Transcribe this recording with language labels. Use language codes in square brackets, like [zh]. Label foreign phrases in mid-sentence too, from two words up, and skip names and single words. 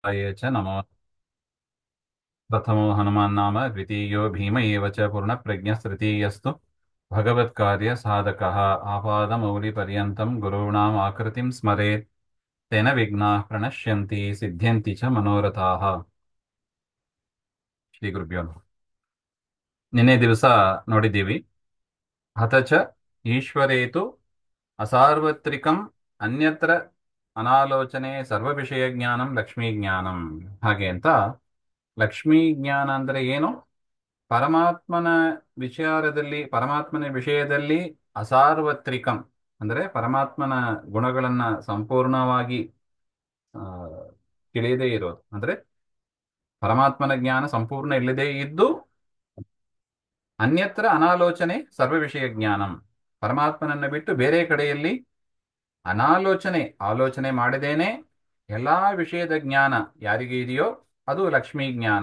[sa] ये च नमो प्रथमो हनुमान्नाम द्वितीयो भीम एव च पूर्णप्रज्ञस्तृतीयस्तु भगवत्कार्यसाधकः आपादमौलिपर्यन्तं गुरूणाम् आकृतिं स्मरेत् तेन विघ्नाः प्रणश्यन्ति सिद्ध्यन्ति च मनोरथाः ಶ್ರೀ ಗುರುಭ್ಯೋ ನಮಃ. [kn] ನಿನ್ನೆ ದಿವಸ ನೋಡಿದ್ದೀವಿ. [sa] ಹತ ಚ ಈಶ್ವರೇತು ಅಸಾರ್ವತ್ರಿಕಂ ಅನ್ಯತ್ರ ಅನಾಲೋಚನೆ ಸರ್ವ ವಿಷಯ ಜ್ಞಾನಂ ಲಕ್ಷ್ಮೀ ಜ್ಞಾನಂ [kn] ಹಾಗೆ ಅಂತ. ಲಕ್ಷ್ಮೀ ಜ್ಞಾನ ಅಂದ್ರೆ ಏನು? ಪರಮಾತ್ಮನ ಪರಮಾತ್ಮನ ವಿಷಯದಲ್ಲಿ ಅಸಾರ್ವತ್ರಿಕಂ ಅಂದರೆ ಪರಮಾತ್ಮನ ಗುಣಗಳನ್ನ ಸಂಪೂರ್ಣವಾಗಿ ಆ, ತಿಳಿಯದೇ ಇರೋದು. ಅಂದ್ರೆ ಪರಮಾತ್ಮನ ಜ್ಞಾನ ಸಂಪೂರ್ಣ ಇಲ್ಲದೇ ಇದ್ದು [sa] ಅನ್ಯತ್ರ ಅನಾಲೋಚನೆ ಸರ್ವ ವಿಷಯ ಜ್ಞಾನಂ, [kn] ಪರಮಾತ್ಮನನ್ನ ಬಿಟ್ಟು ಬೇರೆ ಕಡೆಯಲ್ಲಿ ಆಲೋಚನೆ ಮಾಡದೇನೆ ಎಲ್ಲಾ ವಿಷಯದ ಜ್ಞಾನ ಯಾರಿಗೆ ಇದೆಯೋ ಅದು ಲಕ್ಷ್ಮೀ ಜ್ಞಾನ.